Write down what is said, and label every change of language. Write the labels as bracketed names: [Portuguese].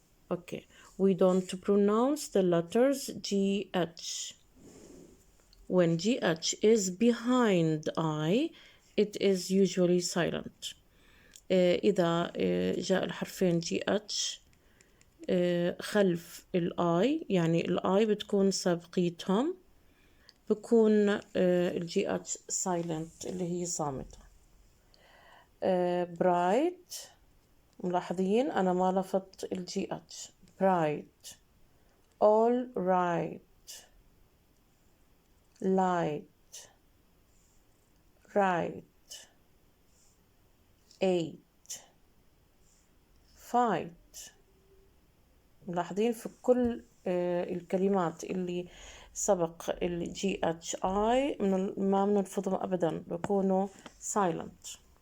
[English] Okay, we don't pronounce the letters GH. When GH is behind I, it is usually silent. [Arabic] إذا جاء الحرفين GH خلف ال I، يعني ال I بتكون سابقيتهم، بكون ال GH silent اللي هي صامتة. bright، ملاحظين أنا ما لفظت ال GH. bright [English] all right, light, right, eight, fight. [Arabic] ملاحظين في كل الكلمات اللي سبق ال GHI ما بنلفظهم أبدا، بيكونوا silent.